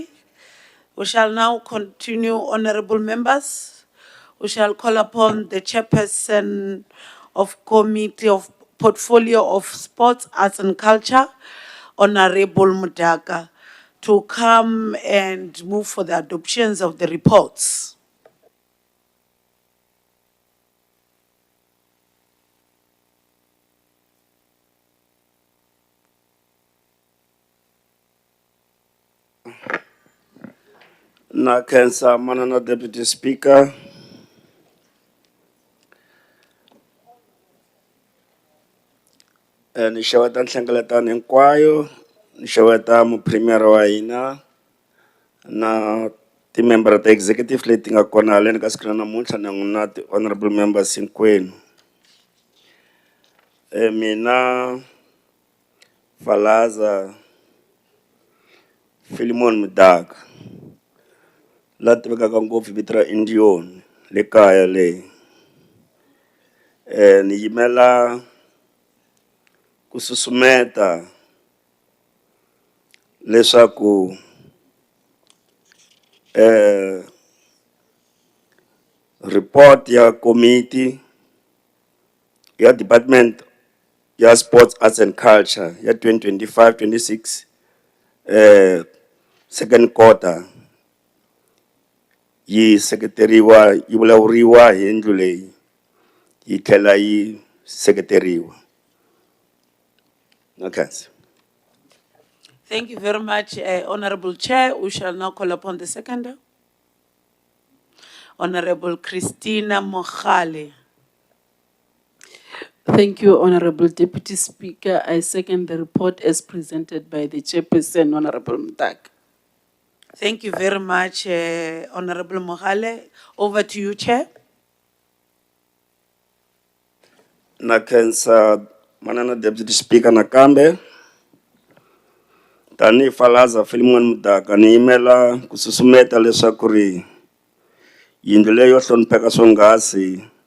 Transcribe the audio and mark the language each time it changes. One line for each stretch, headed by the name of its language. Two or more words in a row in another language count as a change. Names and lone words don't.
English: We shall now continue, honorable members. We shall call upon the chairperson of Committee of Portfolio of Sports, Arts and Culture, Honorable Mudaka, to come and move for the adoptions of the reports.
Tsonga: Na khensa manana
English: Deputy Speaker.
Tsonga: Ni xeweta nhlengeletano hinkwayo, ni xeweta mupremier wa hina na ti-member ta executive leti nga kona haleni ka siku ra namuntlha na n'wina ti-
English: honorable members
Tsonga: hinkwenu. Mina Falaza Philemon Mudaka, la tivekaka ngopfu vito ra Indion le kaya le. Ni yimela ku susumeta leswaku report ya committee ya Department ya Sports, Arts and Culture ya 2025-26
English: second quarter
Tsonga: yi sekreteriwa, yi vulavuriwa hi ndlela leyi, yi tlhela yi sekreteriwa.
English: Okay. Thank you very much, Honorable Chair. We shall now call upon the seconder. Honorable Christina Mohale. Thank you, Honorable Deputy Speaker. I second the report as presented by the Chairperson, Honorable Mudaka. Thank you very much, Honorable Mohale. Over to you, Chair.
Tsonga: Na khensa manana
English: Deputy Speaker
Tsonga: nakambe. Tani Falaza Philemon Mudaka ni yimela ku susumeta leswaku ri yindlu leyo hlonipheka swonghasi